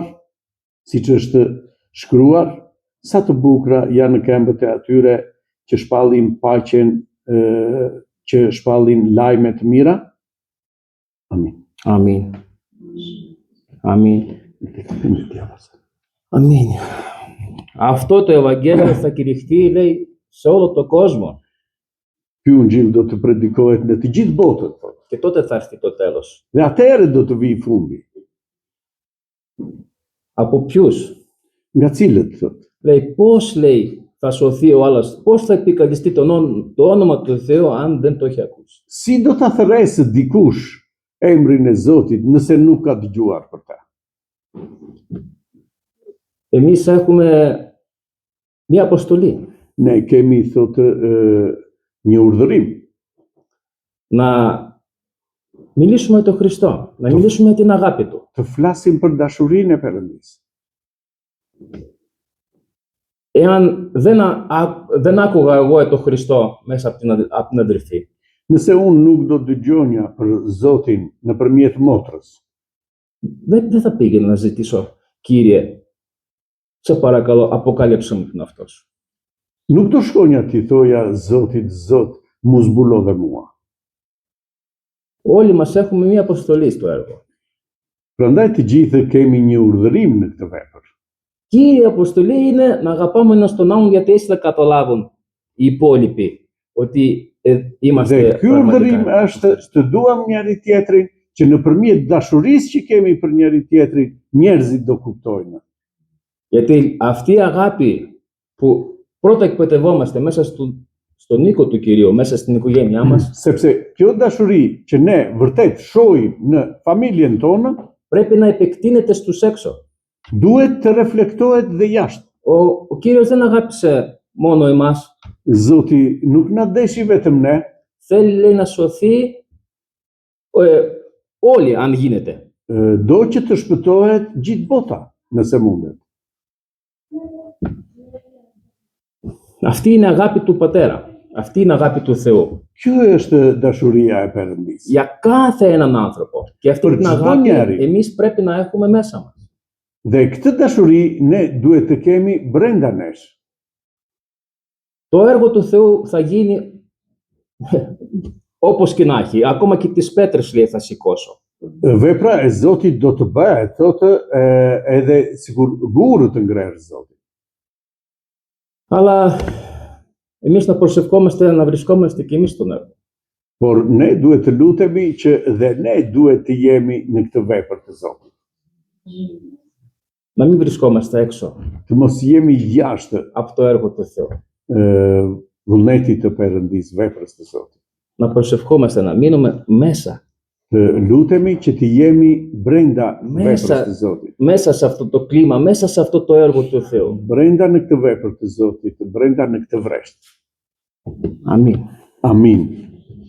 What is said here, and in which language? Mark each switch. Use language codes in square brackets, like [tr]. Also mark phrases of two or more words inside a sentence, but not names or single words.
[sq] Siç është shkruar, sa të bukura janë këmbët e atyre që shpallin paqen, që shpallin lajme të mira. Amin. Amin. Amin. Amin. [el] Αυτό το Ευαγγέλιο θα κηρυχθεί, λέει, σε όλο τον κόσμο. [sq] Ky ungjil do të predikohet në të gjithë botën. [el] Και τότε θα έρθει το τέλος. [sq] Dhe atëherë do të vijë fundi. [el] Από ποιους? [sq] Nga cilët, thotë? [el] Λέει, πώς, λέει, θα σωθεί ο άλλος, πώς θα επικαλεστεί το όνομα του Θεού αν δεν το έχει ακούσει. [sq] Si do ta thërresë dikush emrin e Zotit nëse nuk ka dëgjuar për ta? [el] Εμείς έχουμε μία αποστολή. [sq] Ne kemi, thotë, një urdhërim. [el] Να μιλήσουμε για τον Χριστό, να μιλήσουμε για την αγάπη Του. [sq] Të flasim për dashurinë e Perëndisë. [el] Εάν δεν άκουγα εγώ για τον Χριστό μέσα από την αδελφή, [sq] Nëse unë nuk do dëgjonja për Zotin nëpërmjet motrës, [el] δεν θα πήγαινα να ζητήσω, Κύριε, σε παρακαλώ, αποκάλυψε μου τον εαυτό σου. [sq] nuk do shkonja t'i thoja Zotit, Zot, mu zbulo dhe mua. [el] Όλοι μας έχουμε μία αποστολή στο έργο. [sq] Prandaj të gjithë kemi një urdhërim në këtë vepër. [el] Κύριε, η αποστολή είναι να αγαπάμε ένας τον άλλον, γιατί έτσι θα καταλάβουν οι υπόλοιποι ότι είμαστε [sq] Dhe ky urdhërim është të duam njëri tjetrin, që nëpërmjet dashurisë që kemi për njëri tjetrin, njerëzit do kuptojnë. [el] Γιατί αυτή η αγάπη που πρώτα εκπαιδευόμαστε μέσα στον οίκο του Κυρίου, μέσα στην οικογένειά μας, [sq] Sepse kjo dashuri që ne vërtet shohim në familjen tonë, [el] πρέπει να επεκτείνεται στους έξω. [sq] duhet të reflektohet dhe jashtë. [el] Ο Κύριος δεν αγάπησε μόνο εμάς. [sq] Zoti nuk na deshi vetëm ne, [el] Θέλει, λέει, να σωθεί όλοι, αν γίνεται. [sq] do që të shpëtohet gjithë bota, nëse mundet. [el] Αυτή είναι αγάπη του Πατέρα. Αυτή είναι αγάπη του Θεού. [sq] Kjo është dashuria e Perëndisë. [el] Για κάθε έναν άνθρωπο. Και αυτή την αγάπη εμείς πρέπει να έχουμε μέσα μας. [sq] Dhe këtë dashuri ne duhet të kemi brenda nesh. [el] Το έργο του Θεού θα γίνει όπως και να έχει. Ακόμα και τις πέτρες, λέει, θα σηκώσω. [sq] Vepra e Zotit do të bëhet, thotë, edhe sikur gurë të ngresh Zoti. [el] Αλλά εμείς να προσευχόμαστε, να βρισκόμαστε και εμείς στον έργο. [sq] Por ne duhet të lutemi që dhe ne duhet të jemi në këtë vepër të Zotit. [el] Να μην βρισκόμαστε έξω [sq] Të mos jemi jashtë [el] από το έργο του Θεού. [sq] vullnetit të Perëndisë, veprës të Zotit. [el] Να προσευχόμαστε, να μείνουμε μέσα. [sq] Të lutemi që të jemi brenda veprës [el] Μέσα, [sq] të Zotit. [el] μέσα σε αυτό το κλίμα, μέσα σε αυτό το έργο του Θεού. [sq] Brenda në këtë vepër të Zotit, brenda në këtë vresht. [el] Αμήν. [sq] Amin.